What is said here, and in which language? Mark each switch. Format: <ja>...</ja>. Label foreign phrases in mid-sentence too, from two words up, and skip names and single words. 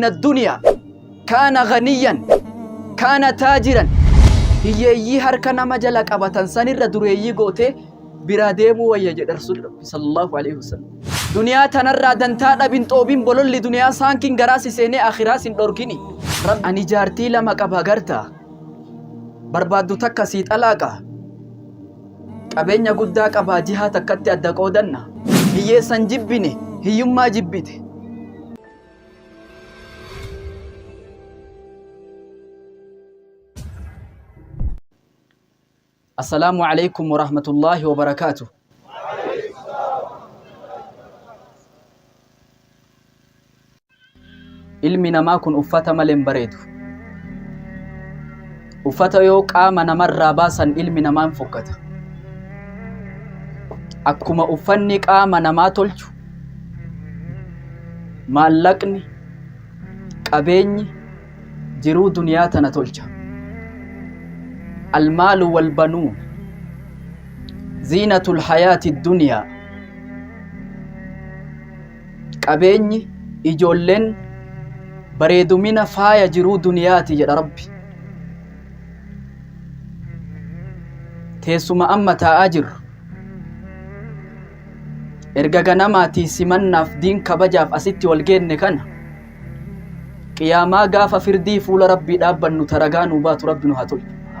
<ar>الدنيا كان غنيا كان تاجرا</ar> <om>hiyyeeyyii harka nama jala qabatan sanirra dureeyyii gootee biraa deemuu wayya jedha Rasuul Rabbi</om> <ar>صلى الله عليه وسلم</ar> <om>duniyaa tanarraa dantaa dhabin xoobin bololli duniyaa saankin garaasi seenee akhiraa sin dhorkini ani jaartii lama qaba gartaa barbaaddu takka sii xalaaqa qabeenya guddaa qaba jihaa takkatti adda qoodanna hiyyeessan jibbine hiyyummaa jibbite</om> <ar>السلام عليكم ورحمة الله وبركاته</ar> <om>ilmi namaa kun uffata maleen bareedu uffata yoo qaama namarraa baasan ilmi namaan fokkata akkuma uffanni qaama namaa tolchu maallaqni qabeenyi jiruu duniyaa tana tolcha</om> <ar>المال والبنون زينة الحياة الدنيا</ar> <om>qabeenyi ijoolleen bareedumina faaya jiruu duniyaati jedha Rabbi teessuma amma taa'aa jirru erga ganamaatii simannaaf diin kabajaaf asitti wal geenne kana qiyaamaa gaafa firdii fuula Rabbii dhaabbannu taragaa nuu baatu Rabbi nu haa tolchu</om>